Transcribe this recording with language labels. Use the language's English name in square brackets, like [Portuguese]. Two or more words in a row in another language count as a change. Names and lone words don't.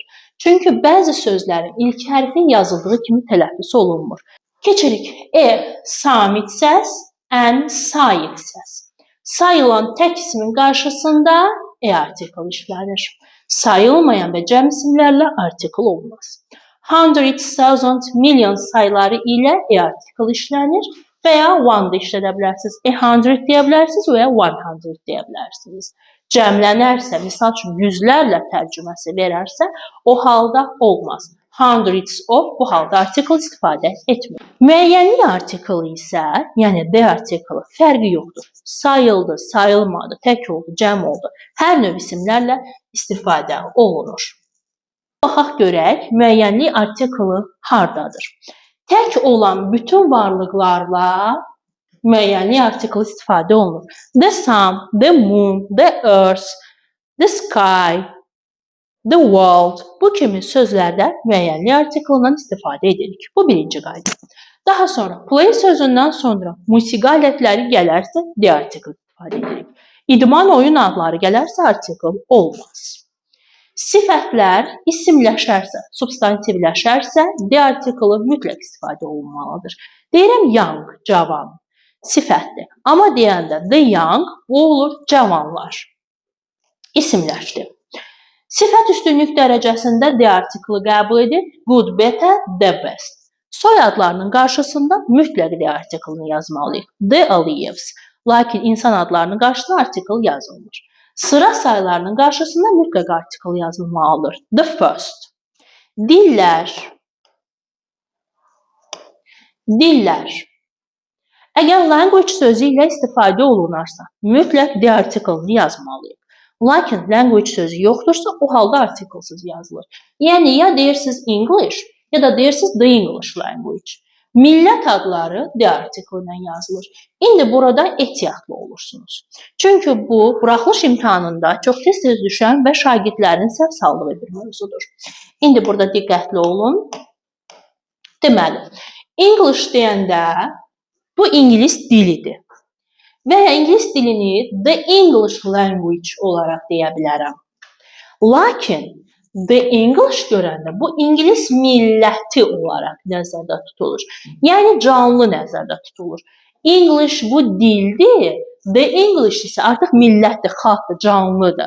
[Azerbaijani] Çünki bəzi sözlərin ilk hərfi yazıldığı kimi tələffüz olunmur. Keçirik. Samit səs, an sait səs. Sayılan tək ismin qarşısında artikel işlənir. Sayılmayan və cəm isimlərlə artikel olmaz. [English] Hundred, thousand, million [Azerbaijani] sayıları ilə artikel işlənir və ya one da işlədə bilərsiniz. Hundred deyə bilərsiniz və ya 100 deyə bilərsiniz. Cəmlənərsə, misal üçün yüzlərlə tərcüməsi verərsə, o halda olmaz. [English] Hundreds of [Azerbaijani] bu halda artikel istifadə etmir. Müəyyənlik artikeli isə, yəni de artikeli fərqi yoxdur. Sayıldı, sayılmadı, tək oldu, cəm oldu. Hər növ isimlərlə istifadə olunur. Baxaq görək, müəyyənlik artikeli hardadır? Tək olan bütün varlıqlarla müəyyənlik artikeli istifadə olunur. [English] The sun, the moon, the earth, the sky, the world, [Azerbaijani] bu kimi sözlərdə müəyyənlik artikelindən istifadə edirik. Bu birinci qayda. Daha sonra play sözündən sonra musiqi alətləri gələrsə, de artikel istifadə edirik. İdman oyun adları gələrsə, artikel olmaz. Sifətlər isimləşərsə, substantivləşərsə, de artikeli mütləq istifadə olunmalıdır. Deyirəm young, cavan, sifətdir. Amma deyəndə [English] the young, [Azerbaijani] bu olur cavanlar. İsimləşdir. Sifət üstünlük dərəcəsində de artikeli qəbul edir. [English] Good, better, the best. [Azerbaijani] Soy adlarının qarşısında mütləq de artikelini yazmalıyıq. [English] The Aliyevs. [Azerbaijani] Lakin insan adlarının qarşısında artikel yazılmır. Sıra sayılarının qarşısında mütləq artikel yazılmalıdır. [English] The first. [Azerbaijani] Dillər. Dillər. Əgər language sözü ilə istifadə olunarsa, mütləq de artikelini yazmalıyıq. Lakin language sözü yoxdursa, o halda artikelsiz yazılır. Yəni, ya deyirsiniz English, ya da deyirsiniz [English] the English language. [Azerbaijani] Millət adları de artikellə yazılır. İndi burada ehtiyatlı olursunuz. Çünki bu, buraxılış imtahanında çox tez-tez düşən və şagirdlərin səhv saldığı bir mövzudur. İndi burada diqqətli olun. Deməli, English deyəndə bu İngilis dilidir. Və ya İngilis dilini [English] the English language [Azerbaijani] olaraq deyə bilərəm. Lakin [English] the English [Azerbaijani] görəndə bu İngilis milləti olaraq nəzərdə tutulur. Yəni canlı nəzərdə tutulur. English bu dildir, [English] the English [Azerbaijani] isə artıq millətdir, xalqdır, canlıdır.